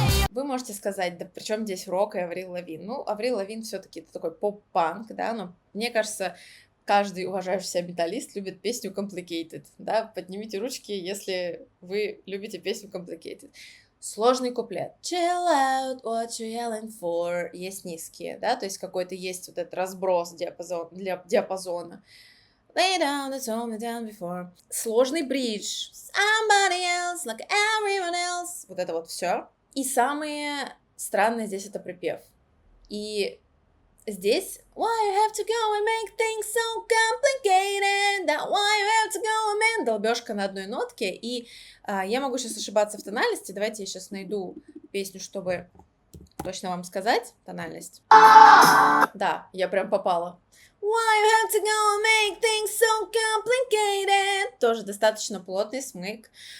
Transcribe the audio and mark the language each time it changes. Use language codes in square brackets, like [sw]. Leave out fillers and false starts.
[ru] Вы можете сказать, да при чем здесь рок и Аврил Лавин? Ну, Аврил Лавин все-таки это такой поп-панк, да, но мне кажется, каждый уважающий себя металлист любит песню Complicated, да, поднимите ручки, если вы любите песню Complicated. Сложный куплет. [en] Chill out, what you yelling for? [ru] Есть низкие, да, то есть какой-то есть вот этот разброс для диапазона. [en] Lay down, that's all me down before. [ru] Сложный бридж. [en] Somebody else, like everyone else. [ru] Вот это вот все. И самое странное здесь это припев. И здесь [en] why you have to go and make things so complicated, that why you have to go and [ru] долбежка на одной нотке. И я могу сейчас ошибаться в тональности. Давайте я сейчас найду песню, чтобы точно вам сказать тональность. Да, я прям попала. [en] Why you have to go and make things so complicated. [ru] Тоже достаточно плотный смык.